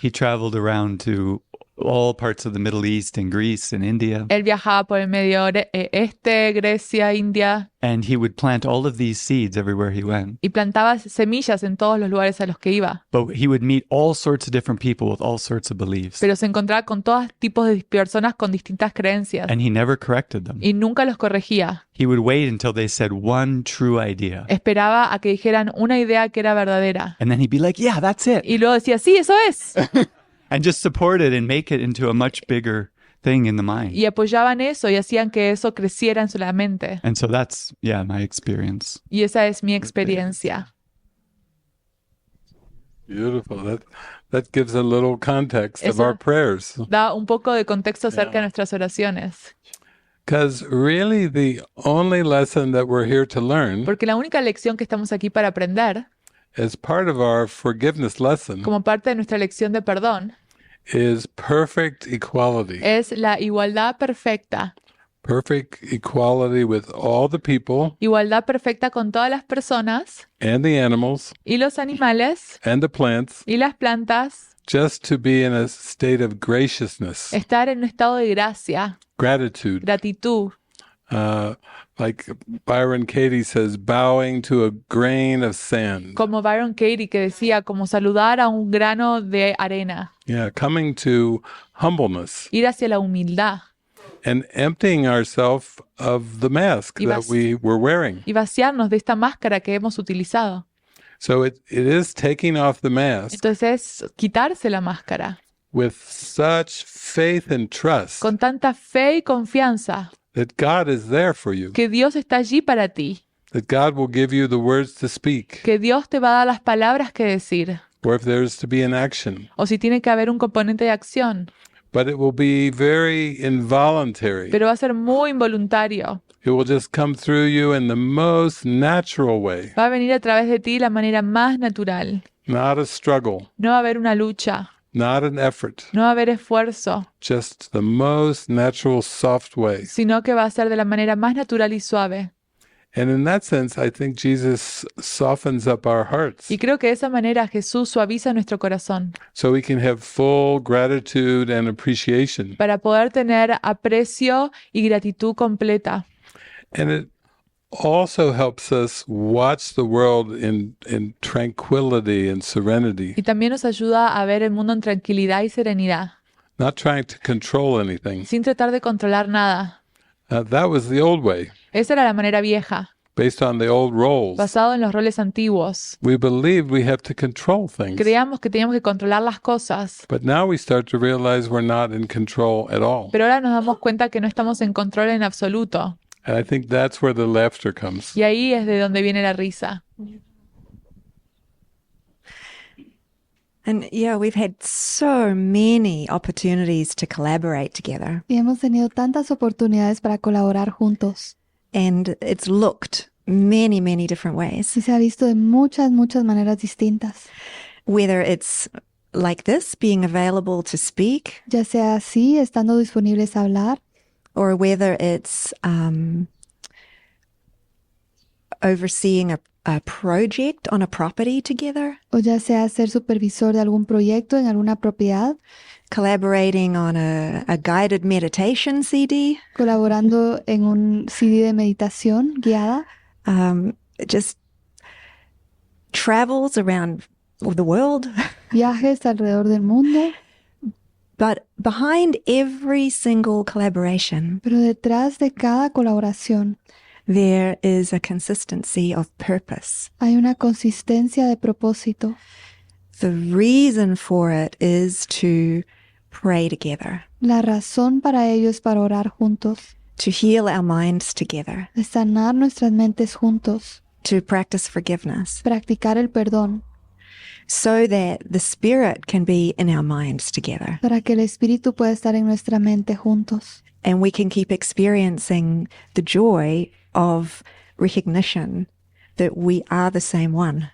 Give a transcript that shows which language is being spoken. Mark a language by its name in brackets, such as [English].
[English] He traveled around to all parts of the Middle East and Greece and India. [Spanish] Él viajaba por el Medio Este, Grecia, India, [English] And he would plant all of these seeds everywhere he went. [Spanish] y plantaba semillas en todos los lugares a los que iba. [English] But he would meet all sorts of different people with all sorts of beliefs. [Spanish] Pero se encontraba con todos tipos de personas con distintas creencias [English] And he never corrected them. [Spanish] y nunca los corregía. [English] He would wait until they said one true idea. [Spanish] Esperaba a que dijeran una idea que era verdadera. [English] And then he'd be like, yeah, that's it. [Spanish] Y luego decía, sí, eso es. [English] And just support it and make it into a much bigger thing in the mind. [Spanish] Y apoyaban eso y hacían que eso creciera en su mente. [English] And so that's, yeah, my experience. [Spanish] Y esa es mi experiencia. [English] Beautiful. That gives a little context of [Spanish] Eso- [English] our prayers. [Spanish] Da un poco de contexto acerca de nuestras oraciones. [English] Because really the only lesson that we're here to learn [Spanish] Porque la única lección que estamos aquí para aprender, [English] as part of our forgiveness lesson [Spanish] como parte de nuestra lección de perdón, [English] is perfect equality. [Spanish] es la igualdad perfecta. [English] Perfect equality with all the people [Spanish] Igualdad perfecta con todas las personas [English] and the animals [Spanish] y los animales [English] and the plants, [Spanish] y las plantas. [English] just to be in a state of graciousness, [Spanish] Estar en un estado de gracia, [English] gratitude. [Spanish] gratitud. [English] Like Byron Katie says, bowing to a grain of sand. [Spanish] Como Byron Katie que decía, como saludar a un grano de arena. [English] Yeah, coming to humbleness [Spanish] Ir hacia la humildad [English] and emptying ourselves of the mask [Spanish] Y [English] that we were wearing. [Spanish] y vaciarnos de esta máscara que hemos utilizado. [English] So it is taking off the mask [Spanish] Entonces es quitarse la máscara [English] with such faith and trust [Spanish] con tanta fe y confianza [English] that God is there for you, [Spanish] que Dios está allí para ti, [English] that God will give you the words to speak, [Spanish] que Dios te va a dar las palabras que decir, [English] or if there's to be an action. [Spanish] o si tiene que haber un componente de acción, [English] But it will be very involuntary. [Spanish] pero va a ser muy involuntario. [English] It will just come through you in the most natural way, [Spanish] Va a venir a través de ti de la manera más natural. [English] not a struggle, [Spanish] No va a haber una lucha, [English] not an effort, [Spanish] no va a haber esfuerzo, [English] just the most natural, soft way. [Spanish] sino que va a ser de la manera más natural y suave. [English] And in that sense, I think Jesus softens up our hearts [Spanish] Y creo que de esa manera Jesús suaviza nuestro corazón [English] so we can have full gratitude and appreciation. [Spanish] para poder tener aprecio y gratitud completa. [English] And it also helps us watch the world in tranquility and serenity, [Spanish] Y también nos ayuda a ver el mundo en tranquilidad y serenidad, [English] not trying to control anything. [Spanish] sin tratar de controlar nada. [English] That was the old way, [Spanish] Esa era la manera vieja, [English] based on the old roles. [Spanish] basado en los roles antiguos. [English] We believed we have to control things. [Spanish] Creíamos que teníamos que controlar las cosas, [English] But now we start to realize we're not in control at all. [Spanish] pero ahora nos damos cuenta que no estamos en control en absoluto. [English] And I think that's where the laughter comes. [Spanish] Y ahí es de donde viene la risa. [English] And yeah, we've had so many opportunities to collaborate together. [Spanish] Y hemos tenido tantas oportunidades para colaborar juntos. [English] And it's looked many, many different ways. [Spanish] Y se ha visto de muchas, muchas maneras distintas. [English] Whether it's like this, being available to speak, [Spanish] Ya sea así, estando disponibles a hablar, [English] or whether it's overseeing a project on a property together, [Spanish] o ya sea ser supervisor de algún proyecto en alguna propiedad, [English] collaborating on a guided meditation CD, [Spanish] colaborando en un CD de meditación guiada, [English] just travels around the world. [Spanish] viajes alrededor del mundo, [English] But behind every single collaboration, [Spanish] pero detrás de cada colaboración [English] there is a consistency of purpose. [Spanish] hay una consistencia de propósito. [English] The reason for it is to pray together, [Spanish] La razón para ello es para orar juntos, [English] to heal our minds together, [Spanish] de sanar nuestras mentes juntos, [English] to practice forgiveness, [Spanish] practicar el perdón, [English] so that the Spirit can be in our minds together. [Spanish] para que el Espíritu pueda estar en nuestra mente juntos. [English] And we can keep experiencing the joy of recognition that we are the same one,